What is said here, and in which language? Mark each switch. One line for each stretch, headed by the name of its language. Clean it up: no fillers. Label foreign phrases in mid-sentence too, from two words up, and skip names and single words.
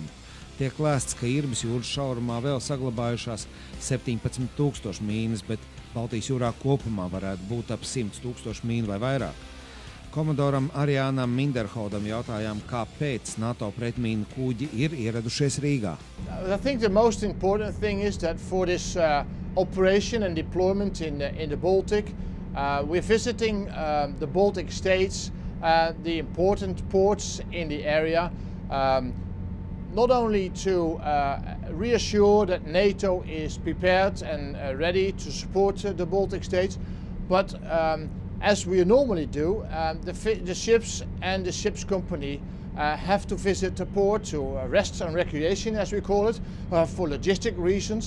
Latvian: Tiek lēsts, ka Irbas jūras šaurumā vēl saglabājušās 17,000 mīnas, bet Baltijas jūrā kopumā varētu būt ap 100,000 mīnu vai vairāk. Komandoram Arjānam Minderholdam jautājām, kāpēc NATO pretmīnu kuģi ir ieradušies Rīgā.
English: I think the most important thing is that for this operation and deployment in the Baltic, we're visiting the Baltic states, the important ports in the area, not only to reassure that NATO is prepared and ready to support the Baltic states, but as we normally do, the ships and the ships company have to visit the port to rest and recreation, as we call it, for logistic reasons.